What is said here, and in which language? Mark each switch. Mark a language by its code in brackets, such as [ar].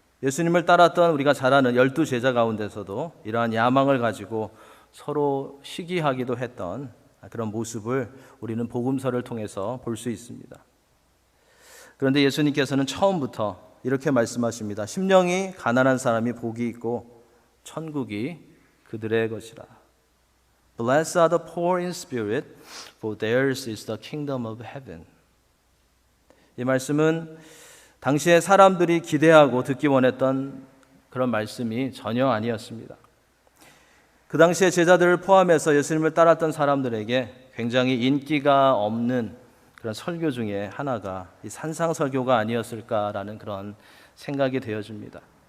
[ko] 예수님을 따랐던 우리가 잘 아는 12제자 가운데서도 이러한 야망을 가지고 서로 시기하기도 했던 그런 모습을 우리는 복음서를 통해서 볼 수 있습니다. 그런데 예수님께서는 처음부터 이렇게 말씀하십니다. 심령이 가난한 사람이 복이 있고 천국이 그들의 것이라. [en] Blessed are the poor in spirit, for theirs is the kingdom of heaven. [ko] 이 말씀은 당시에 사람들이 기대하고 듣기 원했던 그런 말씀이 전혀 아니었습니다. 그 당시에 제자들을 포함해서 예수님을 따랐던 사람들에게 굉장히 인기가 없는 그런 설교 중에 하나가 이 산상설교가 아니었을까라는 그런 생각이 되어집니다.